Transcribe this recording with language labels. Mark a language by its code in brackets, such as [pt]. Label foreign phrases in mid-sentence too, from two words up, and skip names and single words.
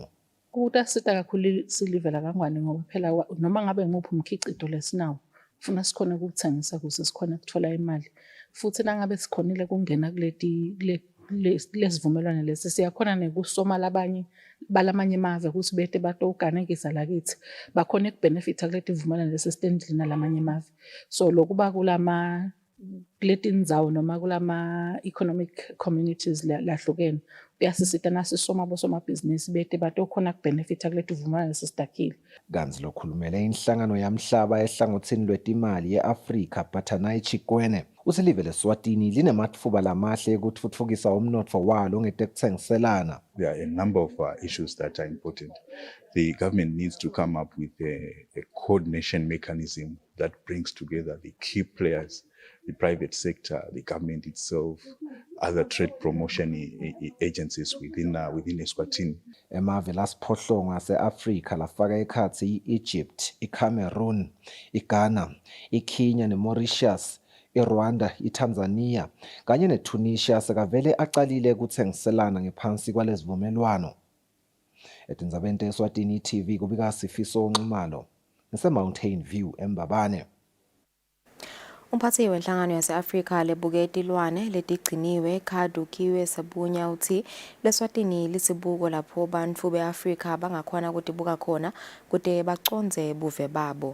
[ss] Kutasita kakhulu silive lakangwane ngoba phela noma ngabe nguphi umkhicito lesinawo ufuna sikhona ukuthengisa ukuze sikhona ukuthola imali futhi nangabe sikhonile kungena lesivumelwano lesi siyakhona nekusoma labanye balamanye emave ukuthi bete batoganekisa lakithi bakhona ukubenefita kuleti vumelwano lesi sitendlina lamanye emave. So lokuba kulama kuletindzawo noma kulama [en] economic communities [ss] lahlukene kuyasisita nasisoma bosomabhizinisi bete batokhona ukubenefita kuleti vumelwano lesisidakile. Kanzi lokhulumele inhlangano yamhlaba ehlangothini lwetimali ye-Afrika Batanai Chikwene uthi live leSwatini linematfuba lamahle ekutfutfukisa umnotfo walo ngetekuthengiselana. [en] There are a number of issues that are important. The government needs to come up with a coordination mechanism that brings together the key players, the private sector, the government itself, other trade promotion agencies within Eswatini. [ss] Emave lasiphohlongo ase-Afrika lafaka ekhatsi i-Egypt, i-Cameroon, i-Ghana, i-Kenya ne-Mauritius, i-Rwanda, i-Tanzania kanye ne-Tunisia sekavele acalile kuthengiselana ngephansi kwalezivumelwano. Etindzabeni teSwatini TV kubika Sifiso Nxumalo ngese-Mountain View eMbabane. Umphathi wenhlangano yase-Afrika lebuke itilwane letigciniwe Kadukiwe Sebunya uthi leSwatini lisibuko lapho bantfu be-Afrika bangakhona kutibuka khona kude baconze buve babo.